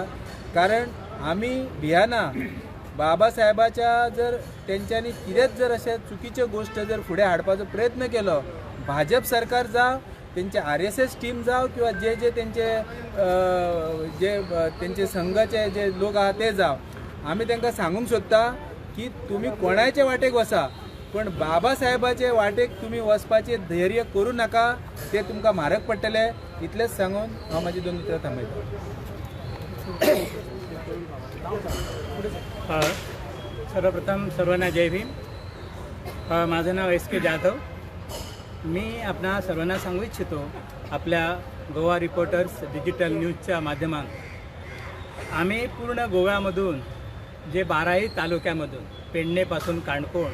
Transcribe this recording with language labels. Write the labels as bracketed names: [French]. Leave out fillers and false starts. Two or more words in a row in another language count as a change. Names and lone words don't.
[Konkani] कारण आमी भियाना बाबासाहेबाच्या जर तेंच्यांनी कितेंच जर अशें चुकीच्यो गोश्ट जर फुडें हाडपाचो प्रयत्न केलो, [Marathi] भाजप सरकार जावं त्यांचे RSS टीम जाव किंवा जे त्यांचे संघाचे जे लोक आहात ते जाव, [Konkani] आम्ही त्यांना सांगूंक सोदता की तुम्ही कोणाच्या वाटेक वसा पण बाबासाहेबाचे वाटेक तुम्ही वचपाचे धैर्य करू नका, ते तुमकां म्हारग पडटले। इतलेंच सांगून हांव म्हाजी 2 उतरां थांबयता। [Marathi] सर्वप्रथम सर्वांना जय भीम। माझं नाव SK जाधव। मी आपणा सर्वांना सांगू इच्छितो आपल्या गोवा रिपोर्टर्स डिजिटल न्यूजच्या माध्यमात आम्ही पूर्ण गोव्यामधून जे 12ही तालुक्यामधून पेडणेपासून काणकोण